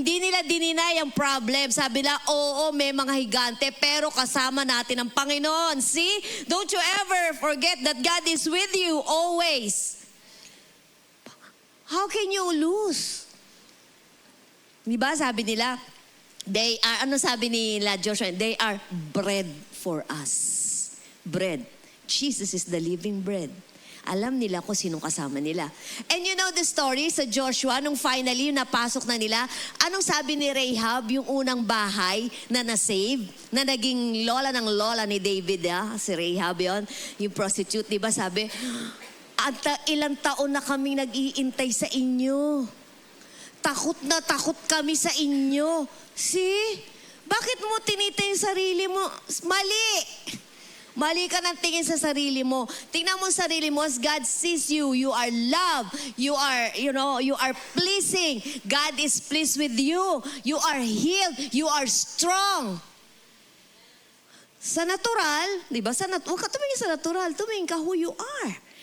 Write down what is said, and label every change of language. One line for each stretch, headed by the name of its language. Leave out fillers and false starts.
Filipino: Di nila dininay ang problem. Sabi nila, oo, may mga higante, pero kasama natin ang Panginoon.
English: See? Don't you ever forget that God is with you always. How can you lose?
Filipino: Di ba sabi nila,
English: they are,
Filipino: sabi nila
English: Joshua, they are bread for us. Bread. Jesus is the living bread.
Filipino: Alam nila kung sinong kasama nila.
English: And you know the story
Filipino: sa Joshua, nung finally napasok na nila, anong sabi ni Rahab, yung unang bahay na na-save, na naging lola ng lola ni David, si Rahab yon, yung prostitute, di ba sabi, ilang taon na kaming nag-iintay sa inyo. Takot na takot kami sa inyo. See? Bakit mo tinitingin sarili mo? Mali! Mali ka ng tingin sa sarili mo. Tingnan mo sarili mo
English: as God sees you. You are loved. You are pleasing. God is pleased with you. You are healed. You are strong.
Filipino: Sa natural, di ba? Huwag ka tumingin sa natural. Tumingin ka
English: who you are.